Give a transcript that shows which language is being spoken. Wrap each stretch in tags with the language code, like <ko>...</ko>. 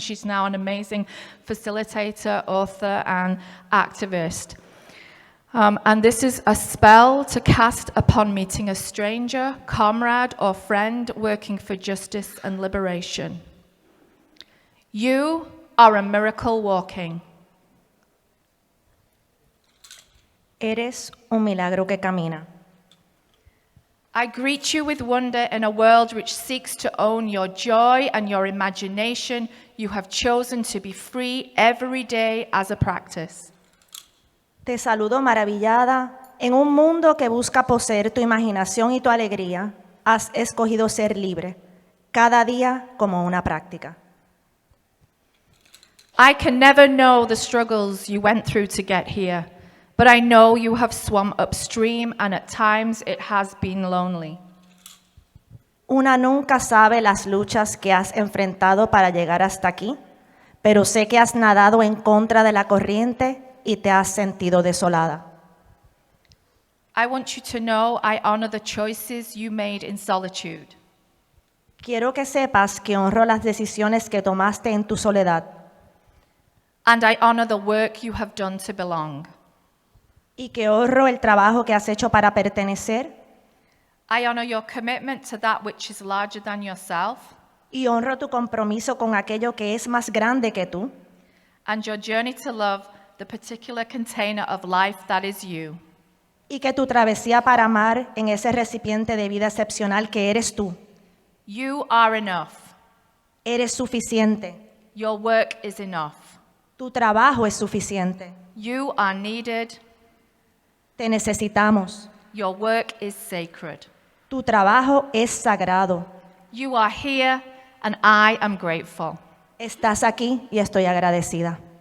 <en>She's now an amazing facilitator, author, and activist. And this is a spell to cast upon meeting a stranger, comrade, or friend working for justice and liberation. You are a miracle walking.</en> <es>Eres un milagro que camina.</es> <en>I greet you with wonder in a world which seeks to own your joy and your imagination. You have chosen to be free every day as a practice.</en> <es>Te saludo maravillada. En un mundo que busca poseer tu imaginación y tu alegría, has escogido ser libre, cada día como una práctica.</es> <en>I can never know the struggles you went through to get here, but I know you have swum upstream and at times it has been lonely.</en> <es>Una nunca sabe las luchas que has enfrentado para llegar hasta aquí, pero sé que has nadado en contra de la corriente y te has sentido desolada.</es> <en>I want you to know I honor the choices you made in solitude.</en> <es>Quiero que sepas que honro las decisiones que tomaste en tu soledad</es> <en>And I honor the work you have done to belong.</en> <es>y que honro el trabajo que has hecho para pertenecer</es> <en>I honor your commitment to that which is larger than yourself</en> <es>y honro tu compromiso con aquello que es más grande que tú</es> <en>and your journey to love the particular container of life that is you.</en> <es>y que tu travesía para amar en ese recipiente de vida excepcional que eres tú.</es> <en>You are enough.</en> <es>Eres suficiente.</es> <en>Your work is enough.</en> <es>Tu trabajo es suficiente.</es> <en>You are needed.</en> <es>Te necesitamos.</es> <en>Your work is sacred.</en> <es>Tu trabajo es sagrado.</es> <en>You are here and I am grateful.</en> <es>Estás aquí y estoy agradecida.</es>